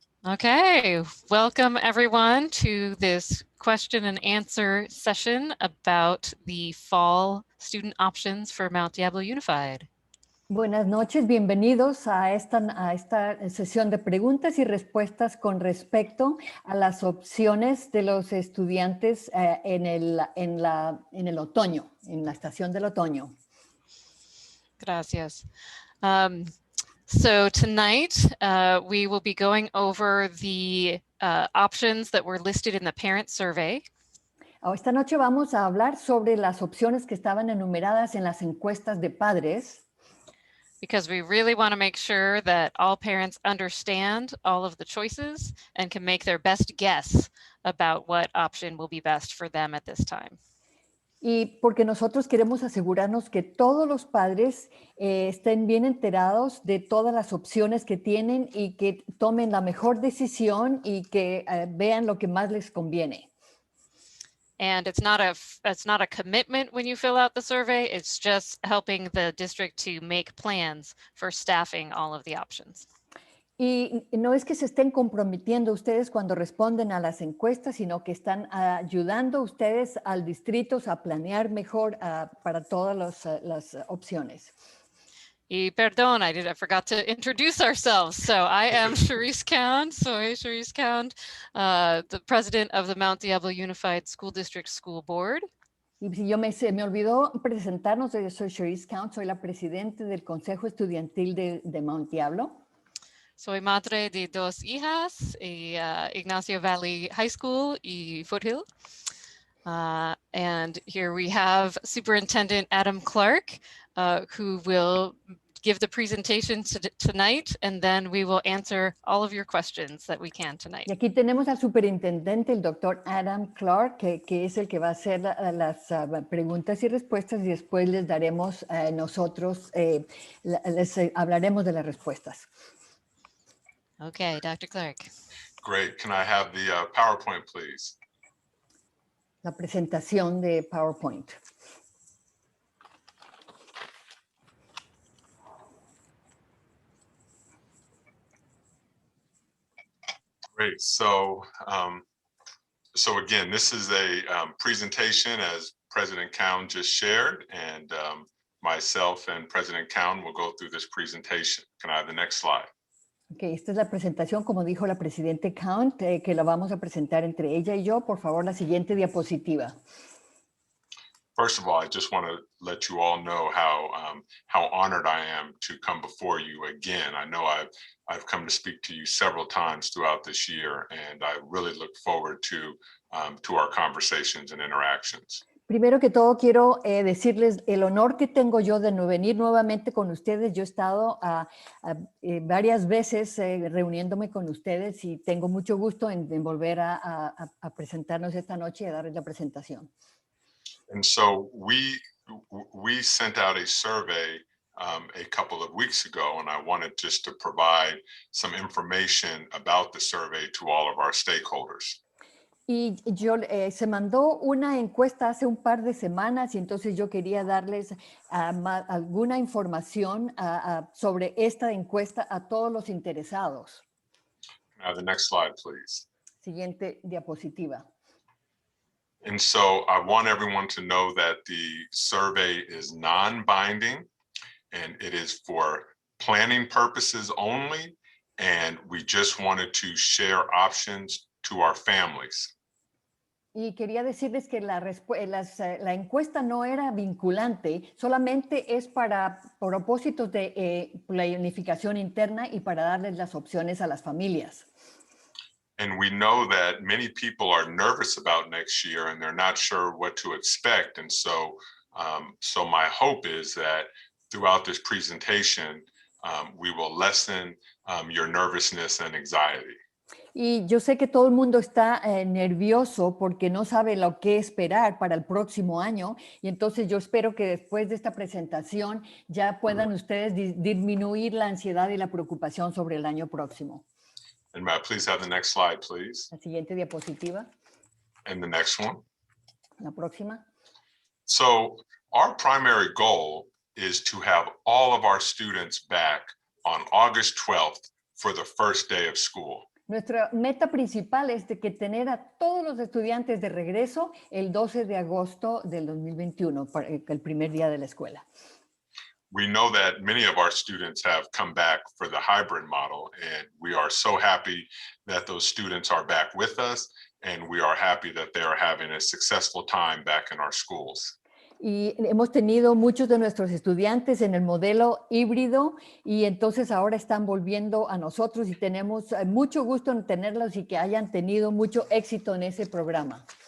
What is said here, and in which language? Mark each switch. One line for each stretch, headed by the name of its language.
English: Okay, welcome everyone to this question and answer session about the fall student options for Mount Diablo Unified.
Spanish: Buenas noches, bienvenidos a esta sesión de preguntas y respuestas con respecto a las opciones de los estudiantes en el otoño, en la estación del otoño. Gracias.
English: So tonight we will be going over the options that were listed in the parent survey.
Spanish: Esta noche vamos a hablar sobre las opciones que estaban enumeradas en las encuestas de padres.
English: Because we really want to make sure that all parents understand all of the choices and can make their best guess about what option will be best for them at this time.
Spanish: Y porque nosotros queremos asegurarnos que todos los padres estén bien enterados de todas las opciones que tienen y que tomen la mejor decisión y que vean lo que más les conviene.
English: And it's not a commitment when you fill out the survey, it's just helping the district to make plans for staffing all of the options.
Spanish: Y no es que se estén comprometiendo ustedes cuando responden a las encuestas, sino que están ayudando ustedes al distrito a planear mejor para todas las opciones. Y perdón,
English: I forgot to introduce ourselves. So I am Charisse Count.
Spanish: Soy
English: Charisse Count, the president of the Mount Diablo Unified School District School Board.
Spanish: Y si me olvidó presentarnos, yo soy Charisse Count, soy la presidente del Consejo Estudiantil de Mount Diablo. Soy madre de dos hijas, Ignacio Valley High School y Foothill.
English: And here we have Superintendent Adam Clark, who will give the presentation tonight, and then we will answer all of your questions that we can tonight.
Spanish: Y aquí tenemos al superintendente, el doctor Adam Clark, que es el que va a hacer las preguntas y respuestas, y después les daremos nosotros, les hablaremos de las respuestas.
English: Okay, Dr. Clark. Great. Can I have the PowerPoint, please?
Spanish: La presentación de PowerPoint.
English: Great. So again, this is a presentation as President Cowan just shared, and myself and President Cowan will go through this presentation. Can I have the next slide?
Spanish: Okay, esta es la presentación, como dijo la Presidente Count, que la vamos a presentar entre ella y yo. Por favor, la siguiente diapositiva.
English: First of all, I just want to let you all know how honored I am to come before you again. I know I've come to speak to you several times throughout this year, and I really look forward to our conversations and interactions.
Spanish: Primero que todo, quiero decirles el honor que tengo yo de venir nuevamente con ustedes. Yo he estado varias veces reuniéndome con ustedes y tengo mucho gusto en volver a presentarnos esta noche y a darles la presentación.
English: And so we sent out a survey a couple of weeks ago, and I wanted just to provide some information about the survey to all of our stakeholders.
Spanish: Y se mandó una encuesta hace un par de semanas y entonces yo quería darles alguna información sobre esta encuesta a todos los interesados.
English: The next slide, please.
Spanish: Siguiente diapositiva.
English: And so I want everyone to know that the survey is non-binding and it is for planning purposes only, and we just wanted to share options to our families.
Spanish: Y quería decirles que la encuesta no era vinculante, solamente es para propósitos de planificación interna y para darles las opciones a las familias.
English: And we know that many people are nervous about next year and they're not sure what to expect. And so my hope is that throughout this presentation, we will lessen your nervousness and anxiety.
Spanish: Y yo sé que todo el mundo está nervioso porque no sabe lo que esperar para el próximo año. Y entonces yo espero que después de esta presentación ya puedan ustedes disminuir la ansiedad y la preocupación sobre el año próximo.
English: And may I please have the next slide, please?
Spanish: La siguiente diapositiva.
English: And the next one.
Spanish: La próxima.
English: So our primary goal is to have all of our students back on August 12th for the first day of school.
Spanish: Nuestra meta principal es de que tener a todos los estudiantes de regreso el 12 de agosto del 2021, el primer día de la escuela.
English: We know that many of our students have come back for the hybrid model, and we are so happy that those students are back with us, and we are happy that they are having a successful time back in our schools.
Spanish: Y hemos tenido muchos de nuestros estudiantes en el modelo híbrido y entonces ahora están volviendo a nosotros y tenemos mucho gusto en tenerlos y que hayan tenido mucho éxito en ese programa.